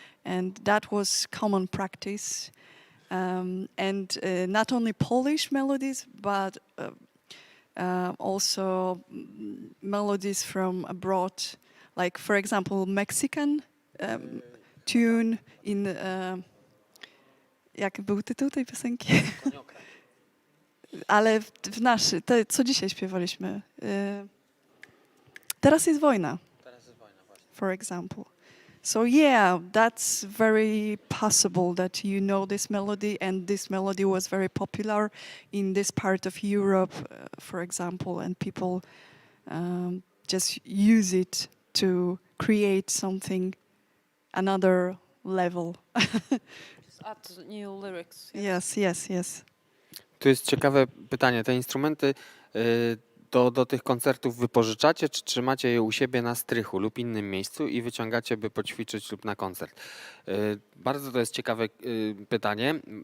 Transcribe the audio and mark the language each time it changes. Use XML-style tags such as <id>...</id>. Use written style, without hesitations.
<en>And that was common practice. And not only Polish melodies, but also melodies from abroad, like for example Mexican tune in.</en> <pl>Jak był tytuł tej piosenki? Ale w naszy, co dzisiaj śpiewaliśmy. Teraz jest wojna.</pl> <en>For example. So yeah, that's very possible that you know this melody, and this melody was very popular in this part of Europe, for example, and people just use it to create something, another level. Add new lyrics. Yes.</en> <pl>Tu jest ciekawe pytanie. Te instrumenty do tych koncertów wypożyczacie, czy trzymacie je u siebie na strychu lub innym miejscu i wyciągacie, by poćwiczyć lub na koncert? Bardzo to jest ciekawe pytanie.</pl>